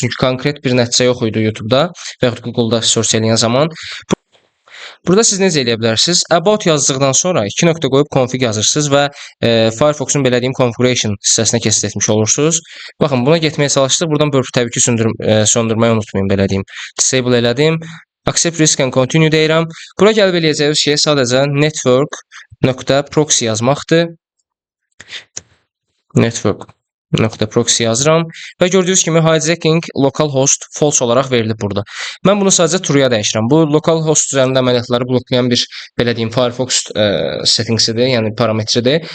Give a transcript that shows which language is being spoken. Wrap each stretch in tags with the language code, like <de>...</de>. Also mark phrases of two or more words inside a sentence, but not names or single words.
<az>Çünki konkret bir nəticə yox idi YouTube-da və yaxud Google-da search eləyən zaman. Burada siz necə eləyə bilərsiniz? About yazdıqdan sonra 2 nöqtə qoyub config yazırsınız və Firefox'un belə deyim configuration hissəsinə keçid etmiş olursunuz. Baxın, buna getməyə çalışdıq. Buradan Burp təbii ki söndürməyi unutmayın, belə deyim. Disable elədim.</az> <en>Accept risk and continue deyirəm.</en> <az>Bura gəlib eləyəcəyiniz şey sadəcə network.proxy yazmaqdır. Network.proxy yazıram və gördüyünüz kimi</az> <en>hijacking localhost false</en> <az>olaraq verilib burada. Mən bunu sadəcə true'ya dəyişirəm. Bu localhost üzərində əməliyyatları bloklayan bir belə deyim Firefox settingsidir, yəni parametridir.</az>